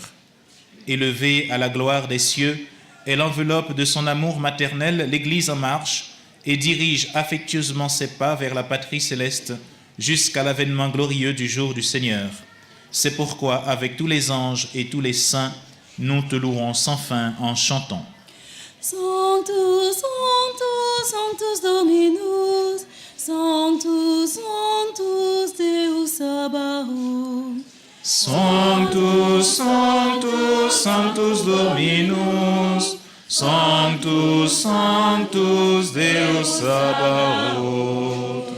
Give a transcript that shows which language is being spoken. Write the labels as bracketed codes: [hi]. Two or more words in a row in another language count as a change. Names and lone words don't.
[fr] Élevée à la gloire des cieux, elle enveloppe de son amour maternel l'Église en marche et dirige affectueusement ses pas vers la patrie céleste jusqu'à l'avènement glorieux du jour du Seigneur. C'est pourquoi, avec tous les anges et tous les saints, nous te louons sans fin en chantant. [la] Sanctus, Sanctus, Sanctus Dominus, Sanctus, Sanctus Deus Sabaoth. Sanctus, Sanctus, Sanctus Dominus, Sanctus, Sanctus Deus Sabaoth.